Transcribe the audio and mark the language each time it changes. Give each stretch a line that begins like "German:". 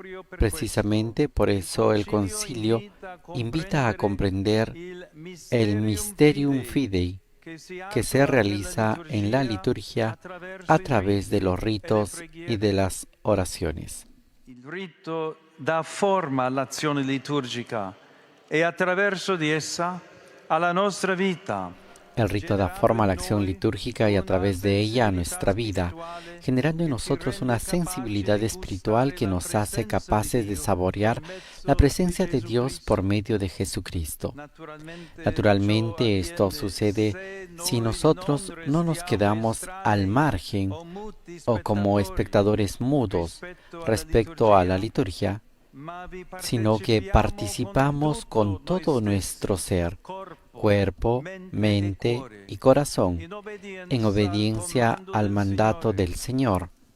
Spanish: Precisamente por eso el Concilio invita a comprender el Mysterium Fidei, que se realiza en la liturgia a través de los ritos y de las oraciones.
Italian: Il rito dà forma all'azione liturgica e attraverso di essa alla nostra vita.
Spanish: El rito da forma a la acción litúrgica y a través de ella a nuestra vida, generando en nosotros una sensibilidad espiritual que nos hace capaces de saborear la presencia de Dios por medio de Jesucristo. Naturalmente, esto sucede si nosotros no nos quedamos al margen o como espectadores mudos respecto a la liturgia, sino que participamos con todo nuestro ser, cuerpo, mente y corazón, en obediencia al mandato del Señor.